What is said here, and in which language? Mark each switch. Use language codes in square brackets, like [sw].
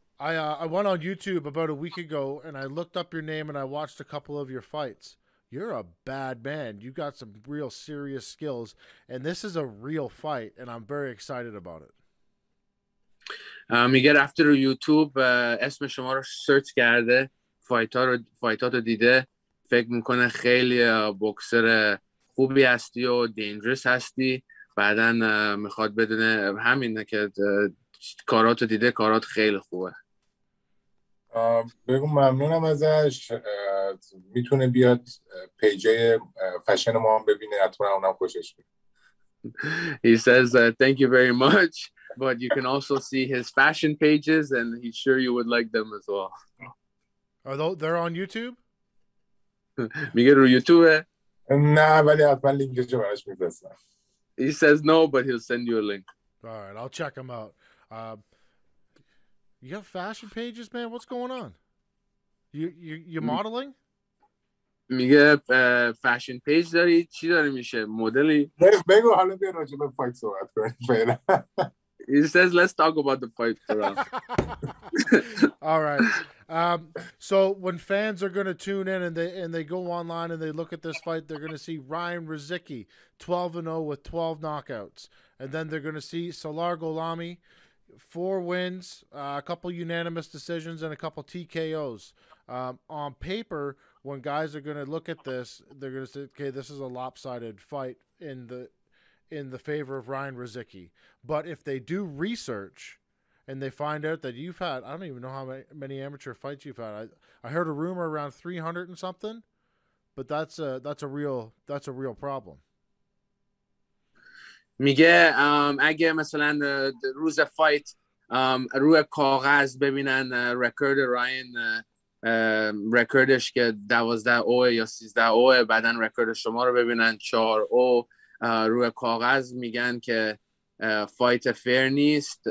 [en] I went on YouTube about a week ago and I looked up your name and I watched a couple of your fights. You're a bad man. You got some real serious skills, and this is a real fight, and I'm very excited about it. [fa] میگه رفته رو یوتیوب اسم شما رو سرچ کرده، فایتات رو دیده، فکر میکنه خیلی بوکسر خوبی هستی و دینجرس هستی. بعدن میخواد بدونه همینه که کاراتو دیده، کارات خیلی خوبه. بگو ممنونم ازش. میتونه بیاد پیجای فشن ما هم ببینه، حتما اونم خوشش بیاد. [en] He says thank you very much, but you can also see his fashion pages and he's sure you would like them as well. Are they're on YouTube? [fa] میگه رو یوتیوبه؟ نه ولی حتما لینکشو براش میفرستم. [en] He says no, but he'll send you a link. All right, I'll check them out. You have fashion pages, man? What's going on? You modeling? [fa] میگه فشن پیج داری؟ چی داری میشه؟ مدلی؟ بگو حالا بیا راجع به فایت صحبت کنیم. [en] He says let's talk about the fight for us. All right. So when fans are going to tune in and they go online and they look at this fight, they're going to see Ryan Rozicki 12-0 with 12 knockouts. And then they're going to see Salar Gholami, 4 wins, a couple unanimous decisions, and a couple TKOs. On paper, when guys are going to look at this, they're going to say, okay, this is a lopsided fight in the favor of Ryan Rozicki. But if they do research and they find out that you've had, I don't even know how many amateur fights you've had. I heard a rumor around 300 and something, but that's a real problem. [fa] میگه اگه مثلا روز فایت روی کاغذ ببینن رکورد راین، رکوردش که 12-0 یا 13-0، بعدن رکورد شما رو ببینن 4-0 روی کاغذ، میگن که فایت فیر نیست.